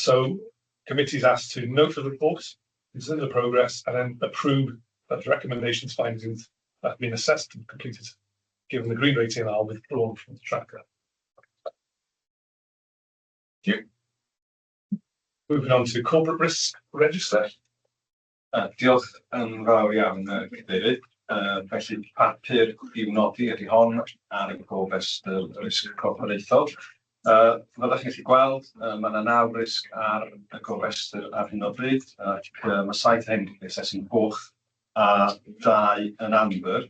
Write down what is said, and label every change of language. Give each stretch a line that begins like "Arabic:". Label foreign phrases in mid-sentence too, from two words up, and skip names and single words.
English: So committee's asked to note the report, consider the progress, and then approve that the recommendations, findings that have been assessed and completed, given the green rating, are withdrawn from the tracker. Thank you. Moving on to corporate risk register.
Welsh: Diolch yn fawr iawn, Cadeirydd. Felly papur i'w nodi ydy hon ar y gofrest y risg corfforaethol. Fel ydych chi'n gallu gweld, mae yna 9 risg ar y gofrestr ar hyn o bryd. Mae 7 hyn yn asesu'n goch a 2 yn amber.